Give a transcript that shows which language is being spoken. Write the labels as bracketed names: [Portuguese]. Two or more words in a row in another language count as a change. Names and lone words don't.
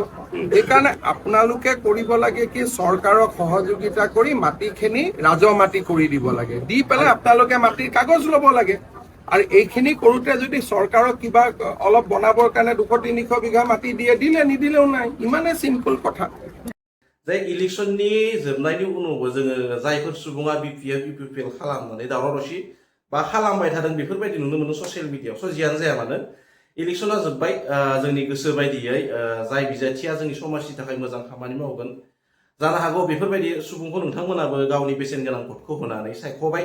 [Assamese] সেইকাৰণে আপোনালোকে কৰিব লাগে কি চৰকাৰক সহযোগিতা কৰি মাটিখিনি ৰাজহ মাটি কৰি দিব লাগে। দি পেলাই আপোনালোকে মাটিৰ কাগজ ল'ব লাগে। আৰু এইখিনি কৰোঁতে যদি চৰকাৰক কিবা অলপ বনাবৰ কাৰণে 200-300 বিঘা মাটি দিলে নিদিলেও নাই, ইমানে চিম্পল কথা। [Bodo] जे इलेक्शननि जोबनायनि उनावबो जोङो जायफोर सुबुङा BPL खालामनानै दावराव दावसि बा खालामबाय थादों बेफोरबायदि नुनो मोनो ससियेल मिडियायाव। जियानो जाया मानो इलेक्शना जोब्बाय, जोंनि गोसो बायदियै जाय बिजाथिया जोंनि समाजनि थाखाय मोजां खामानि मावगोन जानो हागौ बेफोरबायदि सुबुंखौ नोंथांमोनाबो गावनि बेसेन गोनां भटखौ होनानै सायख'बाय।